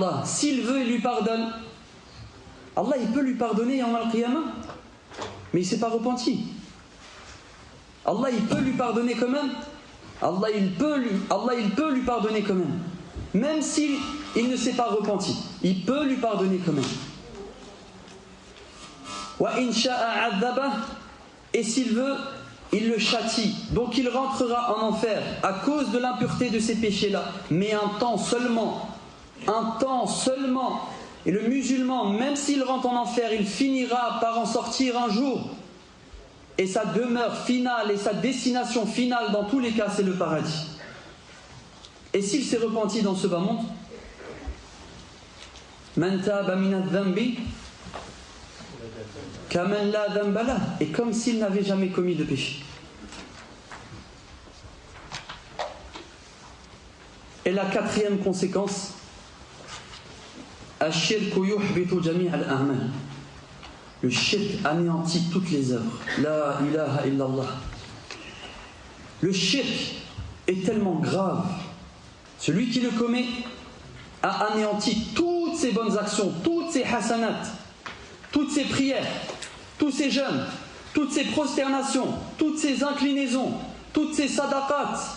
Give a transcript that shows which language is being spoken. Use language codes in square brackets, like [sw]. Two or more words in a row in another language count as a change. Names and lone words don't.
[fr] S'il veut, il lui pardonne. Allah il peut lui pardonner [ar] يوم القيامة, [fr] mais il ne s'est pas repenti. Allah il peut lui pardonner quand même. Allah il peut lui pardonner quand même. Même s'il ne s'est pas repenti, il peut lui pardonner quand même. [ar] وإن شاء عذبه, [fr] et s'il veut, il le châtie. Donc il rentrera en enfer à cause de l'impureté de ces péchés-là, mais un temps seulement. Un temps seulement. Et le musulman, même s'il rentre en enfer, il finira par en sortir un jour. Et sa demeure finale et sa destination finale dans tous les cas, c'est le paradis. Et s'il s'est repenti dans ce bas monde, [ar] من تاب من الذنب كمن لا ذنب له, [fr] et comme s'il n'avait jamais commis de péché. Et la quatrième conséquence, [ar] الشرك يحبط جميع الأعمال. [fr] Le shirk anéantit toutes les œuvres. [ar] لا إله إلا الله. [fr] Le shirk est tellement grave. Celui qui le commet a anéanti toutes ses bonnes actions, toutes ses hasanats, toutes ses prières, tous ses jeûnes, toutes ses prosternations, toutes ses inclinaisons, toutes ses sadaqat.